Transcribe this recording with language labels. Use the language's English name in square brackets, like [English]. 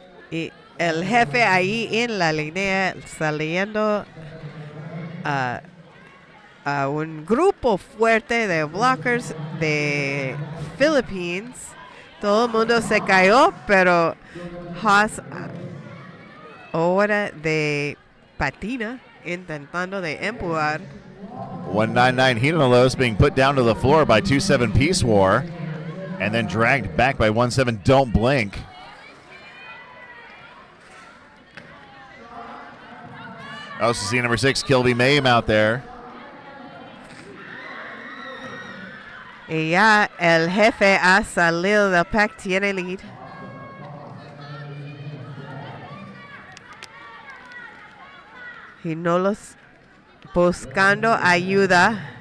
[Spanish] Y el jefe ahí en la línea saliendo a un grupo fuerte de blockers de Philippines. Todo el mundo se cayó, pero Haas ahora de patina intentando de empujar. [English] 199 Hinolos being put down to the floor by 2-7 Peace War and then dragged back by 1-7 Don't Blink. Also see number 6, Kilby Mame out there. [Spanish] Y ya el jefe ha salido del pack, tiene lead. Ginolos buscando ayuda.